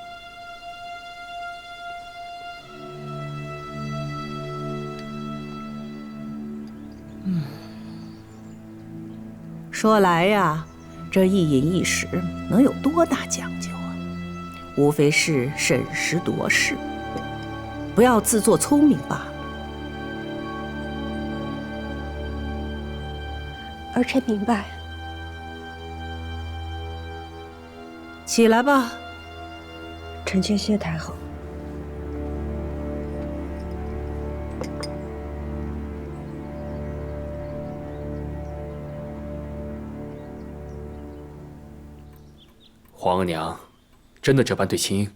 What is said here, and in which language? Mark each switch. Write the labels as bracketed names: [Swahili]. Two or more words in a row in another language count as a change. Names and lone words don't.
[Chinese] 說來呀，這一飲一食能有多大講究？無非是審時度勢，不要自作聰明罷了。儿臣明白。起來吧。臣妾謝太后。皇额娘真的這般對青音？